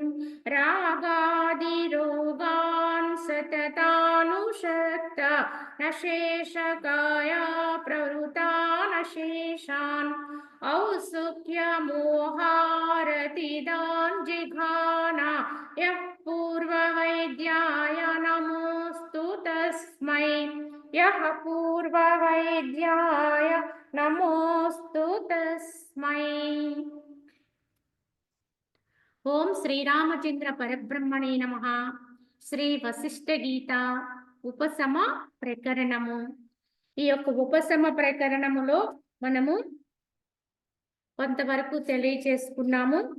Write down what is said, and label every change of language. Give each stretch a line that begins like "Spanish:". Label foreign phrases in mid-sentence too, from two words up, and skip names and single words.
Sanskrit: रागादिरोगान् सततानुषक्त न शेषकाया प्रवृतान् शेषान् औत्सुक्यमोहारतिदान् जिघाना यः पूर्ववैद्याय नमोऽस्तु तस्मै। यः पूर्ववैद्याय नमोऽस्तु तस्मै। ఓం శ్రీరామచంద్ర పరబ్రహ్మణే నమః.
Telugu: శ్రీ వశిష్ఠ గీత ఉపశమ ప్రకరణము. ఈ యొక్క ఉపశమ ప్రకరణములో మనము కొంతవరకు తెలియచేసుకున్నాము.